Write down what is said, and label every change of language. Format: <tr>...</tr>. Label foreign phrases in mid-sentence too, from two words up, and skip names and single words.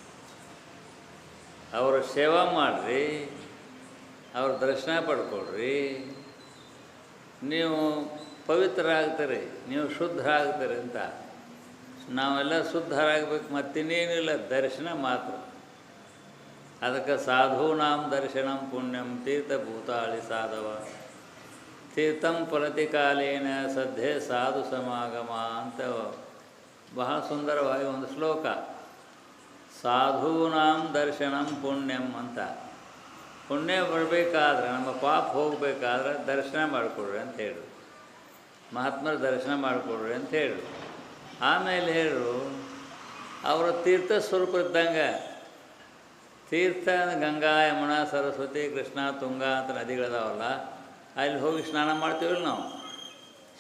<kn>ಅವರ ಸೇವಾ ಮಾಡಿರಿ, ಅವ್ರ ದರ್ಶನ ಪಡ್ಕೊಳ್ರಿ. ನೀವು ಪವಿತ್ರ ಆಗ್ತೀರಿ, ನೀವು ಶುದ್ಧ ಆಗ್ತೀರಿ ಅಂತ. ನಾವೆಲ್ಲ ಶುದ್ಧರಾಗಬೇಕು, ಮತ್ತಿನ್ನೇನಿಲ್ಲ, ದರ್ಶನ ಮಾತ್ರ.</kn> <sa>ಅದಕ್ಕೆ ಸಾಧೂನಾಂ ದರ್ಶನಂ ಪುಣ್ಯಂ ತೀರ್ಥಭೂತಾಳಿ ಸಾಧವ ತೀರ್ಥಂ ಪ್ರತಿಕಾಲೇನ ಸದ್ಯೆ ಸಾಧು ಸಮಾಗಮ</sa> <kn>ಅಂತ ಬಹಳ ಸುಂದರವಾಗಿ ಒಂದು ಶ್ಲೋಕ.</kn> <sa>ಸಾಧೂನಾಂ ದರ್ಶನಂ ಪುಣ್ಯಂ ಅಂತ.</sa> <kn>ಪುಣ್ಯ ಬರಬೇಕಾದ್ರೆ, ನಮ್ಮ ಪಾಪ ಹೋಗಬೇಕಾದ್ರೆ ದರ್ಶನ ಮಾಡಿಕೊಡ್ರಿ ಅಂತ ಹೇಳು. ಮಹಾತ್ಮರ ದರ್ಶನ ಮಾಡಿಕೊಡ್ರಿ ಅಂತ ಹೇಳು. ಆಮೇಲೆ ಹೇಳು, ಅವರ ತೀರ್ಥ ಸ್ವರೂಪ ಇದ್ದಂಗೆ. ತೀರ್ಥ ಗಂಗಾ, ಯಮುನಾ, ಸರಸ್ವತಿ, ಕೃಷ್ಣ, ತುಂಗಾ ಅಂತ ನದಿಗಳಿದಾವಲ್ಲ, ಅಲ್ಲಿ ಹೋಗಿ ಸ್ನಾನ ಮಾಡ್ತೀವಲ್ಲ ನಾವು.</kn>